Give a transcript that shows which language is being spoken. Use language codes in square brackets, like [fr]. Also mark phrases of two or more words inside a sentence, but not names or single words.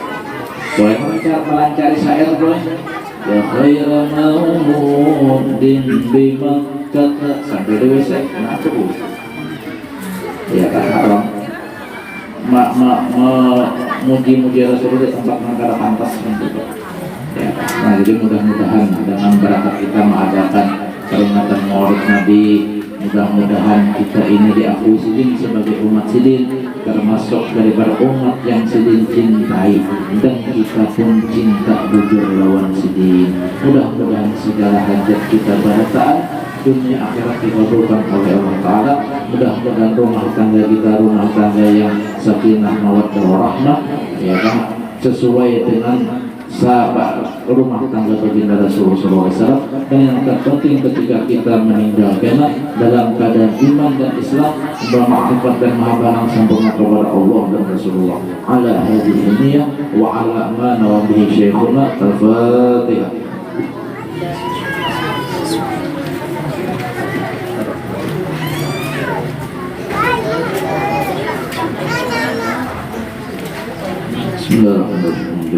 [id] Boleh melancari syair boleh. [ar] يا خير مولود بما [id] kata sampai dewa syair. Nah itu ya kan haram. Muji-muji Rasulullah di tempat yang pantas gitu. Ya, nah jadi mudah-mudahan dengan berakat kita mengadakan peringatan Maulid Nabi, [bjn] mudah-mudahan kita ini diakui Sidin sebagai umat Sidin, termasuk dari para umat yang Sidin cintai, dan kita pun cinta bujur lawan Sidin. Mudah-mudahan segala hajat kita berataan dunia akhirat dikabulkan oleh Allah Ta'ala. [id] Mudah-mudahan rumah tangga kita rumah tangga yang [ar] سكينة مودة ورحمة, [id] ya kan, sesuai dengan sahabat rumah tangga baginda Rasulullah SAW. Dan yang terpenting ketika kita meninggalkan dalam keadaan iman dan Islam, bermakrifat dan mahabbah sempurna kepada Allah dan Rasulullah. [ar] على هذه النية وعلى ما نوى به شيخنا. الفاتحة. بسم الله الرحمن الرحيم.